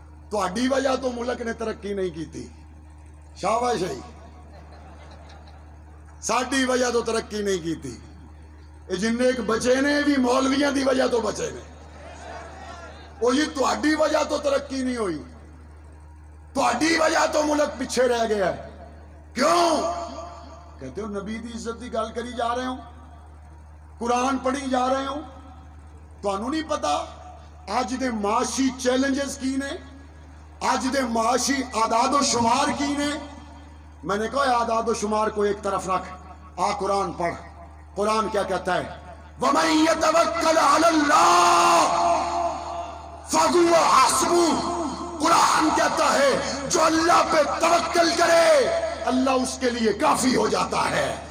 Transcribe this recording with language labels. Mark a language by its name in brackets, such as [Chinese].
[Punjabi] تہاڈی وجہ تو ملک نے ترقی نہیں کیتی. شاباش ہے. ساڈی وجہ تو ترقی نہیں کیتی. یہ جن ایک بچے نے بھی مولویاں دی وجہ تو بچے نے. وہ جی تہاڈی وجہ تو ترقی نہیں ہوئی، تہاڈی وجہ تو ملک پیچھے رہ گیا ہے. کیوں؟ کہتے ہو نبی دی عزت دی گل کری جا رہے ہوں، قرآن پڑھی جا رہے ہوں. تانوں نہیں پتا اج دے معاشی چیلنجز کی نے، اج دے معاشی اعداد و شمار کی نے. [Urdu] میں نے کہا اعداد و شمار کو ایک طرف رکھ، قرآن پڑھ. قرآن کیا کہتا ہے؟ [Arabic] وَمَن يَتَوَكَّلْ عَلَى اللَّهِ فَهُوَ حَسْبُهُ. [Urdu] قرآن کہتا ہے جو اللہ پہ توکل کرے اللہ اس کے لیے کافی ہو جاتا ہے.